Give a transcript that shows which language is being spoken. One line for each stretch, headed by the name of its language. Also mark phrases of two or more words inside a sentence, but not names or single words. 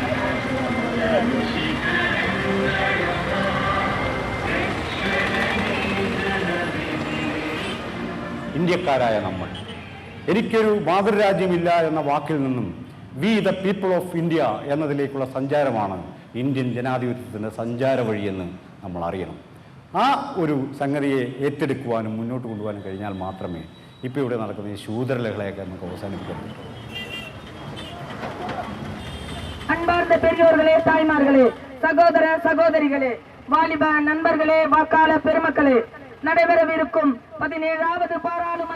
Malayalam: ഇന്ത്യക്കാരായ നമ്മൾ എനിക്കൊരു മാതൃരാജ്യമില്ല എന്ന വാക്കിൽ നിന്നും
English: we the people of India
Malayalam: എന്നതിലേക്കുള്ള സഞ്ചാരമാണ് ഇന്ത്യൻ ജനാധിപത്യത്തിൻ്റെ സഞ്ചാര വഴിയെന്ന് നമ്മൾ അറിയണം. ആ ഒരു സംഗതിയെ ഏറ്റെടുക്കുവാനും മുന്നോട്ട് കൊണ്ടുപോകാനും കഴിഞ്ഞാൽ മാത്രമേ ഇപ്പോൾ ഇവിടെ നടക്കുന്ന ഈ ശൂദ്രലഹളയൊക്കെ നമുക്ക് അവസാനിപ്പിക്കാൻ പറ്റൂ.
Tamil: அன்பார்ந்த பெரியோர்களே, தாய்மார்களே, சகோதர சகோதரிகளே, வாலிப நண்பர்களே, வாக்காளர் பெருமக்களே, நடைபெறவிருக்கும் 17வது